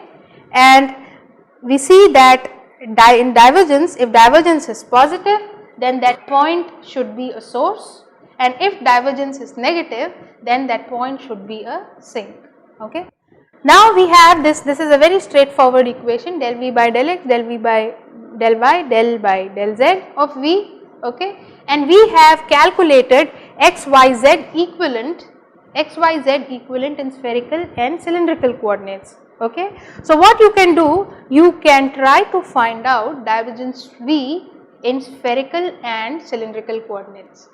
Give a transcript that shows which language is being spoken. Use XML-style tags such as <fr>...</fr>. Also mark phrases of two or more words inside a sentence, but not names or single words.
<en>And we see that in divergence, if divergence is positive, then that point should be a source, and if divergence is negative, then that point should be a sink. Okay. Now, we have this is a very straightforward equation, del V by del x, del V by del y, del by del z of V. Okay. And we have calculated xyz equivalent in spherical and cylindrical coordinates. Okay. So, what you can do, you can try to find out divergence V in spherical and cylindrical coordinates.</en>